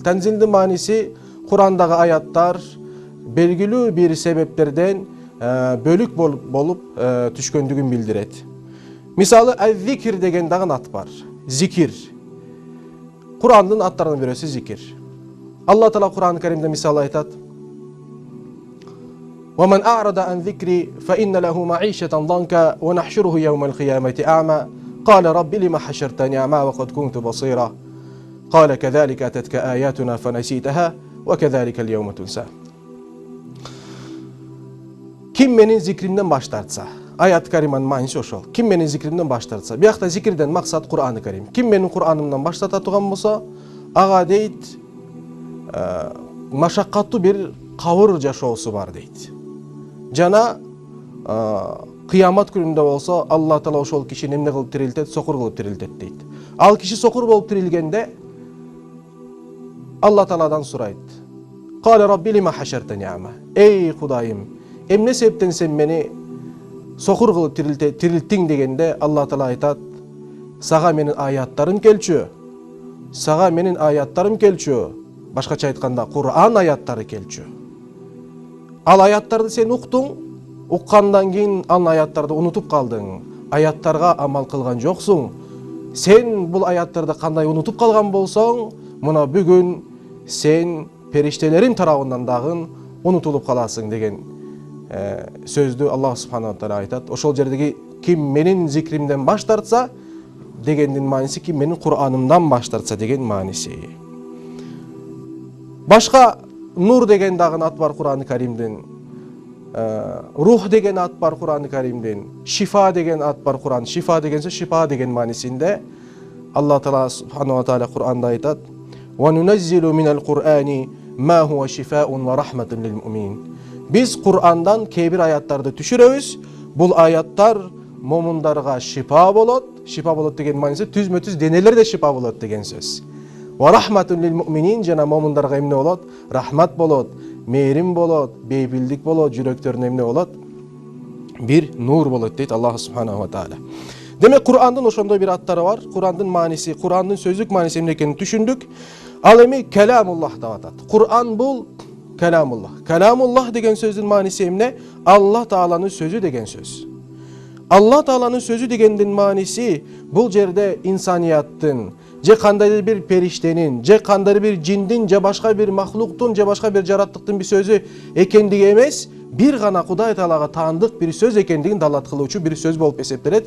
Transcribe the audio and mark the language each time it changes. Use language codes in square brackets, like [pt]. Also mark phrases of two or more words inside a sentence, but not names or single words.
[ky] Танзилдин мааниси Кур'андагы аяттар белгилүү бир себептерден бөлүк болуп түшкөндүгүн билдирет. Мисалы Az-Zikr деген дагы ат бар. Зикир. Кур'андын аттарынын бирөөсү зикир. Алла Таала Кур'ан Каримде мисал айтат: [ar] ومن أعرض عن ذكري فإن له معيشة ضنكا ونحشره يوم القيامة أعمى قال رب لما حشرتني أعمى وقد كنت بصيرا قال كذلك أتتك آياتنا فنسيتها وكذلك اليوم تنسى. [ky] Ким менин зикримден баш тартса, аят-ы кариманын мааниси ошол. Ким менин зикримден баш тартса, быякта зикирден максат Кур'ан-ы Карим. Ким менин Кур'анымдан баш тартатурган болсо, ага дейт, машакаттуу бир кабыр жашоосу бар дейт. Жана кыямат күнүндө болсо Алла Таала ошол кишини эмне кылып тирилтет, сокур кылып тирилтет дейт. Ал киши сокур болуп тирилгенде Алла Тааладан сурайт: [ar] "قال رب لما حشرتني أعمى?" [ky] Эй Кудайым, эмне себептен сен мени сокур кылып тирилттиң дегенде Алла Таала айтат: "Сага менин аяттарым келчү. Сага менин аяттарым келчү." Башкача айтканда, Кур'ан аяттары келчү. Ал аяттарды сен уктуң, уккандан кийин ал аяттарды унутуп калдың. Аяттарга амал кылган жоксуң. Сен бул аяттарды кандай унутуп калган болсоң, мына бүгүн сен периштелерин тарабынан дагы унутулуп каласың деген сөздү [ar] الله سبحانه وتعالى [ky] айтат. Ошол жердеги ким менин зикримден баш тартса дегендин мааниси ким менин Кур'анымдан баш тартса деген мааниси. Башка Нур деген дагы ат бар Кур'ан-ы Каримдин. Рух деген ат бар Кур'ан-ы Каримдин. Шифа деген ат бар Кур'ан. Шифа деген сөз шифа деген маанисинде. Алла Таала [ar] سبحانه وتعالى [ky] Кур'анда айтат: [ar] "وننزل من القرآن ما هو شفاء ورحمة للمؤمنين." [ky] Биз Кур'андан кээ-бир аяттарды түшүрөбүз. Бул аяттар момундарга шифа болот. Шифа болот деген мааниси түзмө-түз денелерде шифа болот деген сөз. [ar] ورحمة للمؤمنين, [ky] жана момундарга эмне болот? Рахмат болот, мээрим болот, бейбилдик болот, жүрөктөрүнө эмне болот? Бир нур болот дейт [ar] الله سبحانه وتعالى. [ky] Демек Кур'андын ошондой бир аттары бар. Кур'андын мааниси, Кур'андын сөздүк мааниси эмне экенин түшүндүк. Ал эми Каламуллах деп атат. Кур'ан бул Каламуллах. Каламуллах деген сөздүн мааниси эмне? Алла Тааланын сөзү деген сөз. Алла Тааланын сөзү дегендин мааниси бул жерде инсанияттын, же кандайдыр бир периштенин, же кандайдыр бир жиндин, же башка бир махлуктун, же башка бир жараттыктын бир сөзү экендиги эмес, бир гана Кудай Таалага таандык бир сөз экендигин далат кылуучу бир сөз болуп эсептелет.